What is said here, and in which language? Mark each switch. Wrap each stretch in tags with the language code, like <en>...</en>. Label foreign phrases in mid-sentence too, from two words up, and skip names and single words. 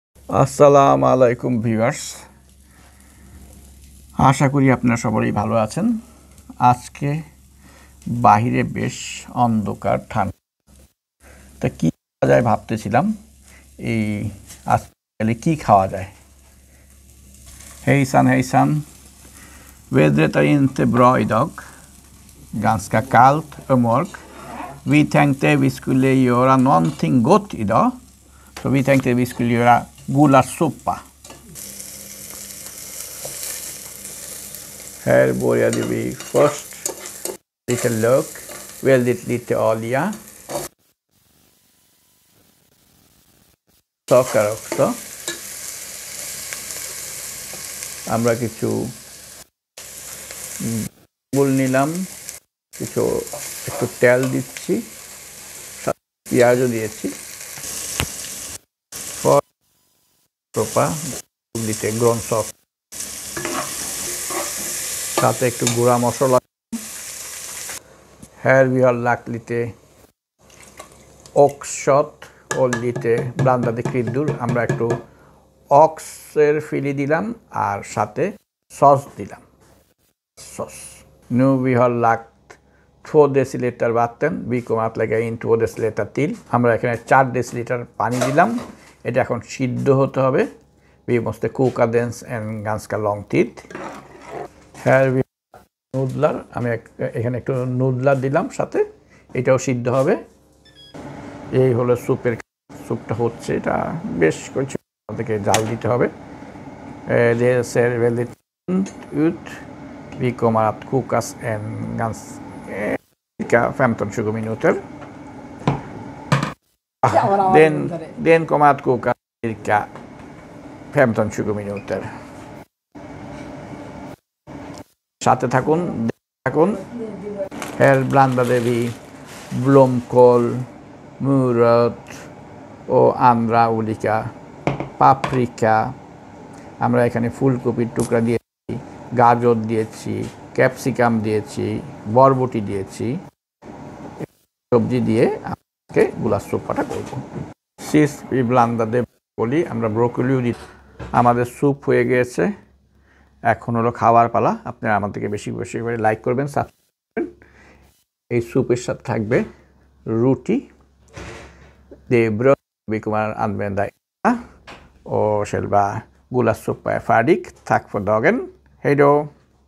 <bn>আসসালামু আলাইকুম ভিউয়ার্স, আশা করি আপনারা সবাই ভালো আছেন। আজকে বাহিরে বেশ অন্ধকার, ঠান্ডা, তা কি খাওয়া যায় ভাবতেছিলাম। এই আজকাল কি খাওয়া যায়?</bn> <sv>Hejsan hejsan. Vädret är inte bra idag. Ganska kallt och mörkt. Vi tänkte vi skulle göra någonting gott idag. Så vi tänkte vi skulle göra gulaschsoppa. Här började vi först lite lök, väldigt lite olja, socker också.</sv> <bn>আমরা কিছু গুল নিলাম, কিছু একটু তেল দিচ্ছি, পেঁয়াজও দিয়েছি, সোপা দিতে গ্রন সস, সাথে একটু গুঁড়া মশলা।</bn> <sv>Här vi har lagt lite oxkött och lite blandade kryddor.</sv> <bn>আমরা একটু</bn> <sv>oxer fili</sv> <bn>দিলাম আর সাথে সস দিলাম।</bn> <sv>Nu vi har lagt 2 deciliter vatten. Vi kommer att lägga in 2 deciliter till.</sv> <bn>আমরা এখানে 4 deciliter পানি দিলাম। এটা এখন সিদ্ধ হতে হবে।</bn> <sv>Vi måste koka den en ganska lång tid. Här vi</sv> <bn>নুডলার, আমি এখানে একটু নুডলার দিলাম সাথে, এটাও সিদ্ধ হবে। এই হলো স্যুপটা হচ্ছে, এটা বেশ কিছু থেকে জাল দিতে হবে।</bn> <sv>Det ser väldigt ut. Vi kommer att kokas en cirka 15-20 minuter. Den kommer att koka cirka 15-20 minuter.</sv> <bn>সাথে থাকুন।</bn> <sv>Här blandade vi blomkål, morot och andra olika paprika.</sv> <bn>আমরা এখানে ফুলকপির টুকরা দিয়েছি, গাজর দিয়েছি, ক্যাপসিকাম দিয়েছি, বরবটি দিয়েছি। সবজি দিয়ে আজকে গুলাচসোপ্পাটা করব।</bn> <sv>Sist vi blandade broccoli,</sv> <bn>আমরা ব্রোকলিও দিচ্ছি। আমাদের স্যুপ হয়ে গিয়েছে, এখন হলো খাওয়ার পালা। আপনারা আমাদেরকে বেশি বেশি করে লাইক করবেন, সাবস্ক্রাইব করবেন। এই স্যুপের সাথে থাকবে রুটি,</bn> <sv>det bröd vi kommer att använda och själva gulaschsoppa är färdig. Tack för dagen. Hej då!</sv>